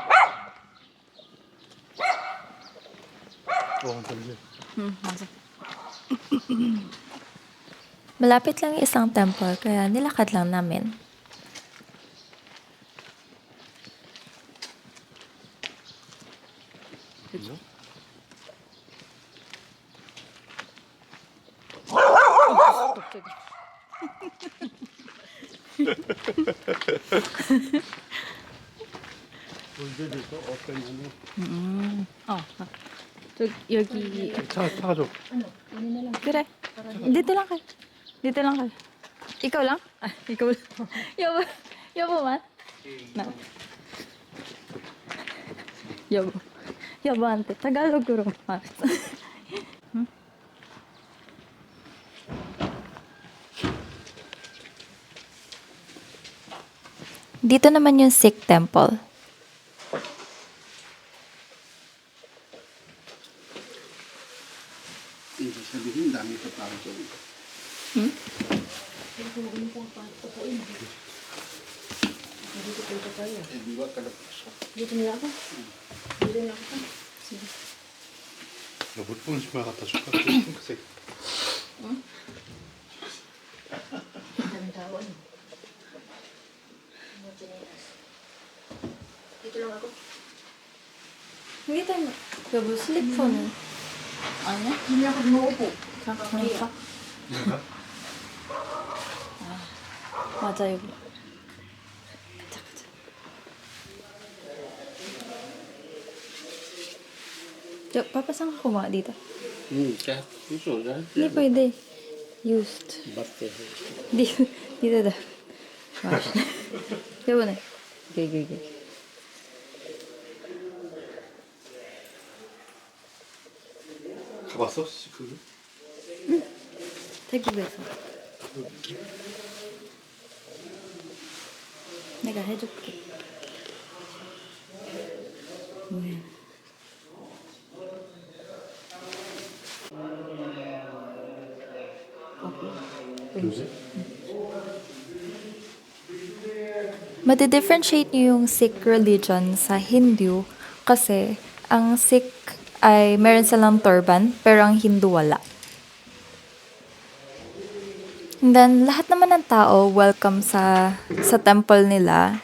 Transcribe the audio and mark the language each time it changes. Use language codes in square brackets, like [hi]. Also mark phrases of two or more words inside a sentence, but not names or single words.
[ko] 잠시. 맞아. [tl] Malapit lang yung isang temple, kaya nilakad lang namin. [ko] 그죠? 언제부터 어땠냐면 여기. 차 타줘. 그래. [tl] Dito lang kayo. Dito lang kayo. Ikaw lang? Ikaw lang. [ko] 여보만. 나. 여보한테 타갈로그로 말했어. 응? [tl] Dito naman yung Sikh temple. Ibig sabihin, dami pa tao dyan. Di ba kalapasok? Dito nila ako. Dito nila ako. Sige. [ko] 못 보는 집만 갖다 줄까? 핑크색. [tl] Daming tao ano. Dito lang ako. Hindi tayo [ko] 여보 슬리퍼는 아니야? [tl] Hindi ako umuupo. [ko] 잠깐만. 내가? 맞아 여보. 가자. [tl] Papa, saan ka kumaha dito? Kaya gusto na. Hindi pwede. Used. Batte. Dito daw. [ko] 여보 네. Okay. 가봤어? 그거? 태국에서. 내가 해줄게. 뭐야? 요새? [tl] Madi-differentiate niyo yung Sikh religion sa Hindu kasi ang Sikh ay meron silang turban, pero ang Hindu wala. And then, lahat naman ng tao welcome sa temple nila.